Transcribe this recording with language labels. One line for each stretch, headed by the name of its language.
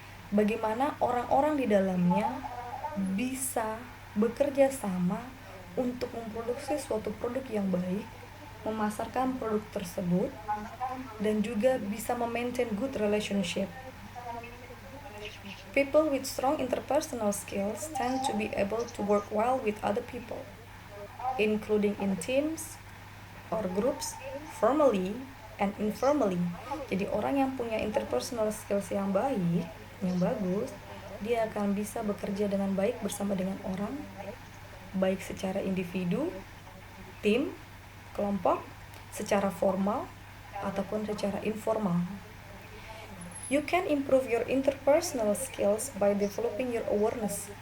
Indonesian: Bagaimana orang-orang di dalamnya bisa bekerja sama untuk memproduksi suatu produk yang baik, memasarkan produk tersebut, dan juga bisa memaintain
English: good relationship. People with strong interpersonal skills tend to be able to work well with other people, including in teams or groups, formally and informally.
Indonesian: Jadi orang yang punya interpersonal skills yang baik, yang bagus, dia akan bisa bekerja dengan baik bersama dengan orang, baik secara individu, tim, kelompok, secara formal ataupun secara informal.
English: You can improve your interpersonal skills by developing your awareness.